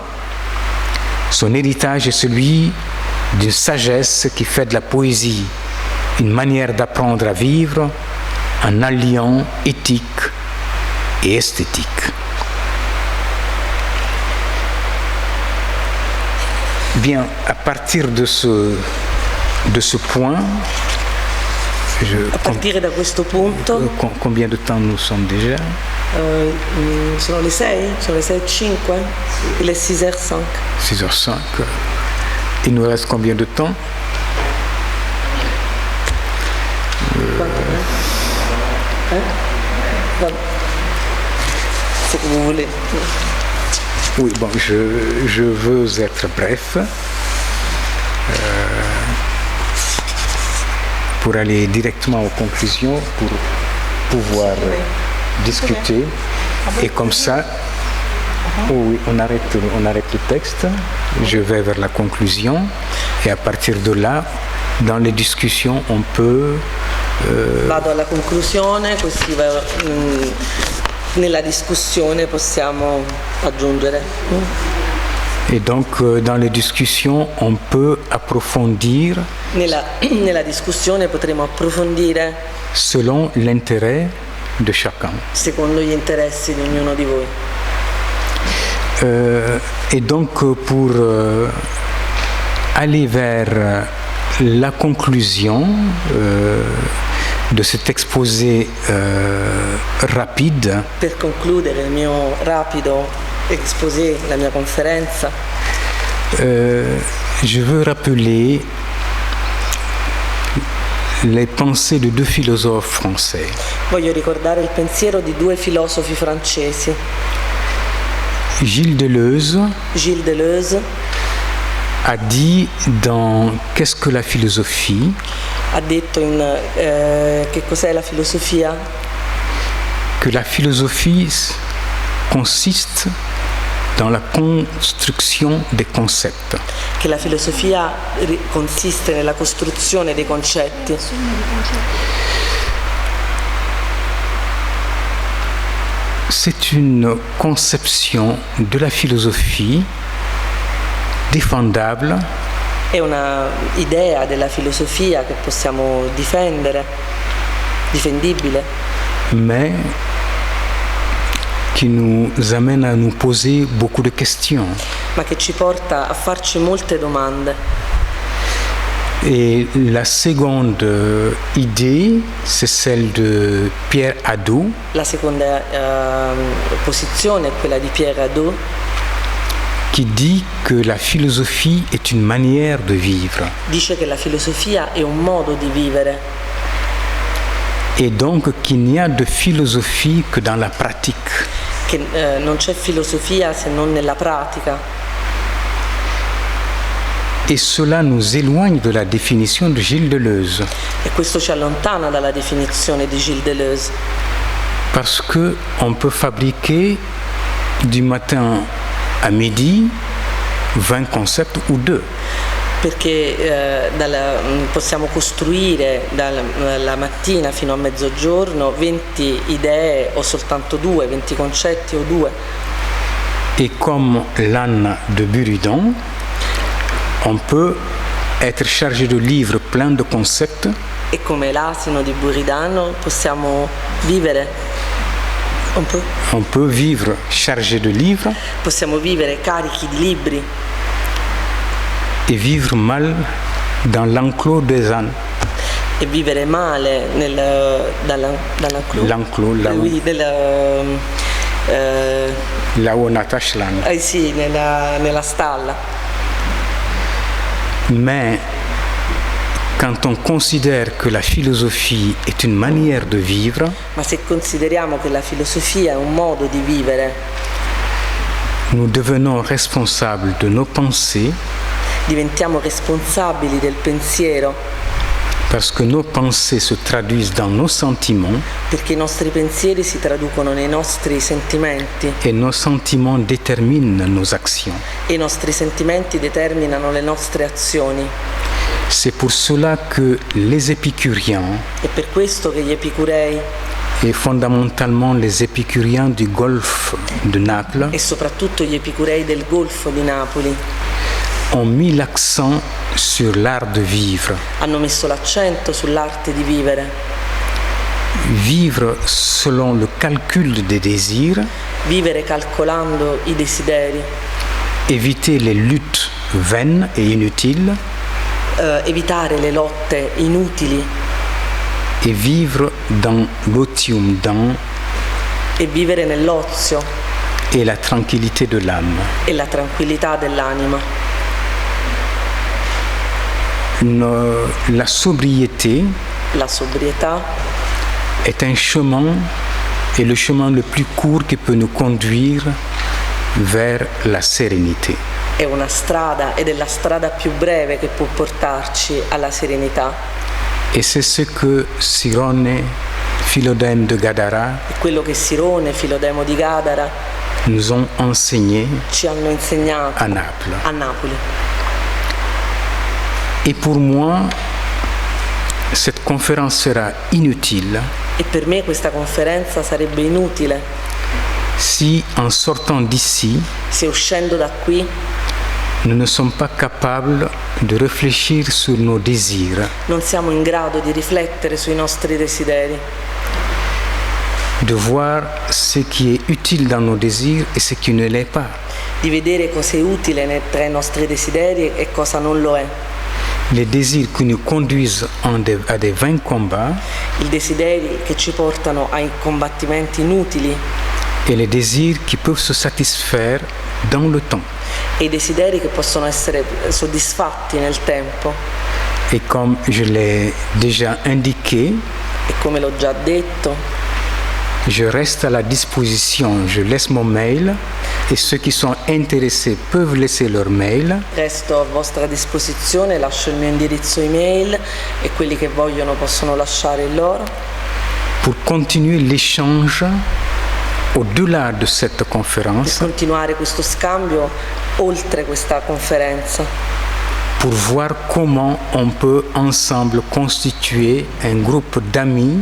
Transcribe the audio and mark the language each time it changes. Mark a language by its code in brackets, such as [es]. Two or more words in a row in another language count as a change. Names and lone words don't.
[fr] Son héritage est celui d'une sagesse qui fait de la poésie une manière d'apprendre à vivre en alliant éthique, et esthétique. Bien, à partir de ce point, [it] a partire da questo punto, [fr] combien de temps nous sommes déjà? [it] sono le 6? Sono le 6:05? [fr] Il est 6h05. 6h05. Il nous reste combien de temps? C'est que vous voulez. Oui, bon, je veux être bref pour aller directement aux conclusions, pour pouvoir discuter. Et comme ça, oui, on arrête le texte, je vais vers la conclusion, et à partir de là, dans les discussions, on peut... [it] Vado alla conclusione, così nella discussione possiamo aggiungere. [fr] Et donc, dans les discussions, on peut approfondir [it] Nella discussione potremo approfondire [fr] selon l'intérêt de chacun. [it] secondo gli interessi di ognuno di voi. [fr] Et donc, pour aller vers la conclusion de cet exposé rapide, [it] Per concludere il mio rapido exposé, la mia conferenza, [fr] je veux rappeler les pensées de deux philosophes français. [it] voglio ricordare il pensiero di due filosofi francesi, [fr] Gilles Deleuze [it] Gilles Deleuze [fr] a dit dans Qu'est-ce que la philosophie? [it] ha detto in Che cos'è la filosofia? [fr] Que la philosophie consiste dans la construction des concepts. [it] Che la filosofia consiste nella costruzione dei concetti. [fr] C'est une conception de la philosophie défendable, [it] È una idea della filosofia che possiamo difendere, difendibile, [fr] mais qui nous amène à nous poser beaucoup de questions. [it] ma che ci porta a farci molte domande. [fr] Et la seconde idée, c'est celle de Pierre Hadot, [it] La seconda posizione è quella di Pierre Hadot, [fr] qui dit que la philosophie est une manière de vivre. [it] dice che la filosofia è un modo di vivere [fr] Et donc qu'il n'y a de philosophie que dans la pratique. [it] che non c'è filosofia se non nella pratica, [fr] Et cela nous éloigne de la définition de Gilles Deleuze. [it] e questo ci allontana dalla definizione di Gilles Deleuze, [fr] Parce qu'on peut fabriquer du matin à midi 20 concepts ou 2. [it] perché possiamo costruire dalla mattina fino a mezzogiorno 20 idee o soltanto 2, 20 concetti o 2. [fr] Et comme l'âne de Buridan, on peut être chargé de livres pleins de concepts [it] E come l'asino di Buridano possiamo vivere, [fr] on peut vivre chargé de livres [it] possiamo vivere carichi di libri [fr] et vivre mal dans l'enclos des ânes. [it] e vivere male dall'enclos. [fr] L'enclos, là où, Oui, là où on attache l'âne. [it] sì, nella stalla. [fr] Mais quand on considère que la philosophie est une manière de vivre, [it] Ma se consideriamo che la filosofia è un modo di vivere, [fr] nous devenons responsables de nos pensées [it] diventiamo responsabili del pensiero, [fr] parce que nos pensées se traduisent dans nos sentiments [it] perché i nostri pensieri si traducono nei nostri sentimenti [fr] et nos sentiments déterminent nos actions. [it] e i nostri sentimenti determinano le nostre azioni. [fr] C'est pour cela que les épicuriens, [it] È per questo che gli epicurei [fr] et fondamentalement les épicuriens du golfe de Naples, [it] e soprattutto gli epicurei del Golfo di Napoli [fr] ont mis l'accent sur l'art de vivre. [it] hanno messo l'accento sull'arte di vivere. [fr] vivre selon le calcul des désirs, [it] vivere calcolando i desideri, [fr] éviter les luttes vaines et inutiles, [it] evitare le lotte inutili [fr] et vivre dans l'otium dans [it] e vivere nell'ozio [fr] et la tranquillité de l'âme. [it] e la tranquillità dell'anima. [fr] La sobriété [it] La sobrietà [fr] est un chemin, et le chemin le plus court qui peut nous conduire vers la sérénité. [it] è una strada ed è la strada più breve che può portarci alla serenità. [fr] Et c'est ce que Sirone, Philodème de Gadara, [it] È quello che Sirone, Filodemo di Gadara [fr] nous ont enseigné [it] ci hanno insegnato [fr] à Naples. [it] a Napoli. [fr] Et pour moi, cette conférence sera inutile [it] E per me questa conferenza sarebbe inutile [fr] si, en sortant d'ici, [it] se uscendo da qui [fr] nous ne sommes pas capables de réfléchir sur nos désirs, [it] non siamo in grado di riflettere sui nostri desideri, [fr] de voir ce qui est utile dans nos désirs et ce qui ne l'est pas. [it] di vedere cosa è utile tra i nostri desideri e cosa non lo è. [fr] Les désirs qui nous conduisent à des vains combats [it] I desideri che ci portano ai combattimenti inutili [fr] et les désirs qui peuvent se satisfaire dans le temps. [it] e i desideri che possono essere soddisfatti nel tempo. [fr] Et comme je l'ai déjà indiqué, [it] E come l'ho già detto, [fr] je reste à la disposition, je laisse mon mail et ceux qui sont intéressés peuvent laisser leur mail. [it] resto a vostra disposizione, lascio il mio indirizzo email e quelli che vogliono possono lasciare il loro [fr] Pour continuer l'échange au-delà de cette [it] per [fr] conférence, [it] continuare questo scambio oltre questa conferenza, [fr] pour voir comment on peut ensemble constituer un groupe d'amis